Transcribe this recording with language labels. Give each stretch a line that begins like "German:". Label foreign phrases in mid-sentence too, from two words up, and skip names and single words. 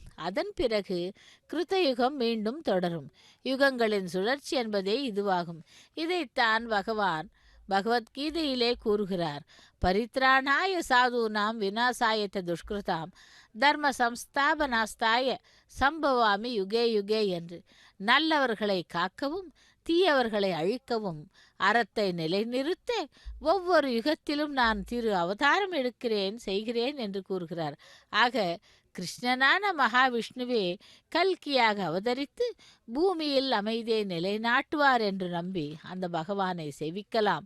Tamil: அதன் பிறகு கிருத்தயுகம் மீண்டும் தொடரும். யுகங்களின் சுழற்சி என்பதே இதுவாகும். இதைத்தான் பகவான் பகவத்கீதையிலே கூறுகிறார்.
Sanskrit: परित्राणाय साधूनां विनाशाय च दुष्कृताम् धर्म संस्थापनार्थाय सम्भवामि युगे युगे என்று.
Tamil: நல்லவர்களை காக்கவும் தீயவர்களை அழிக்கவும் அறத்தை நிலைநிறுத்த ஒவ்வொரு யுகத்திலும் நான் திரு அவதாரம் எடுக்கிறேன் செய்கிறேன் என்று கூறுகிறார். ஆக கிருஷ்ணனான மகாவிஷ்ணுவே கல்கியாக அவதரித்து பூமியில் அமைதியை நிலைநாட்டுவார் என்று நம்பி அந்த பகவானை சேவிக்கலாம்.